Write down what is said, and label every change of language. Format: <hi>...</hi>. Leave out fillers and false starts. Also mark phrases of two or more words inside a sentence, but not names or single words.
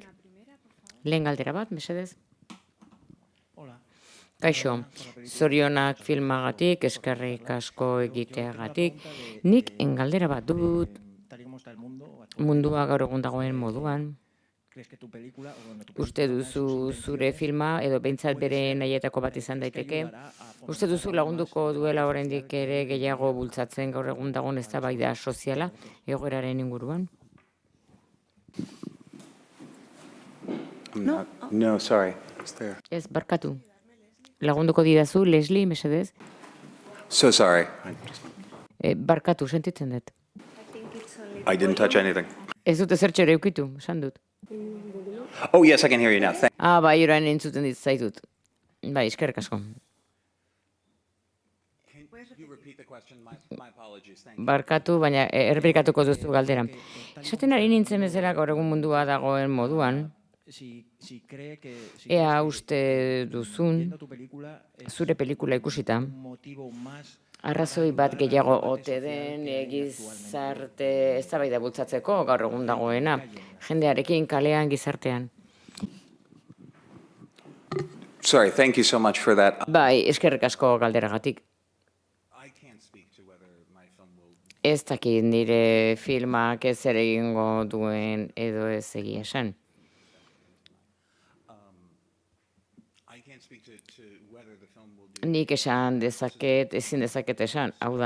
<eu>Lehen galdera bat, mesedez? Kaixo, zorionak filmagatik, eskerrik asko egiteagatik, nik galdera bat dut, mundua gaur egun dagoen moduan. Uste duzu zure filma, edo behintzat bere nahietako bat izan daiteke, uste duzu lagunduko duela oraindik ere gehiago bultzatzen gaur egun dagoen eztabaida soziala egoeraren inguruan?</eu> <en>No, sorry. It's there.</en> <eu>Ez, barkatu. Lagunduko didazu, Leslie, mesedez?</eu> <en>So sorry.</en> <eu>Barkatu, sentitzen dut.</eu> <en>I didn't touch anything.</en> <eu>Ez dut ezertxo ere eukitu, esan dut.</eu> <en>Oh, yes, I can hear you now.</en> <eu>Bai, orain entzuten zaitut. Bai, eskerrik asko. Barkatu, baina errepikatuko duzu galdera. Esaten ari nintzen bezala gaur egun mundua dagoen moduan, ea uste duzun, zure pelikula ikusita, arrazoi bat gehiago ote den gizarte eztabaida bultzatzeko gaur egun dagoena, jendearekin kalean gizartean.</eu> <en>Sorry, thank you so much for that.</en> <eu>Bai, eskerrik asko galderagatik. Ez dakit nire filmak ez ere egingo duen edo ez egia esan. Nik esan dezaket, ezin dezaket esan, hau da.</eu>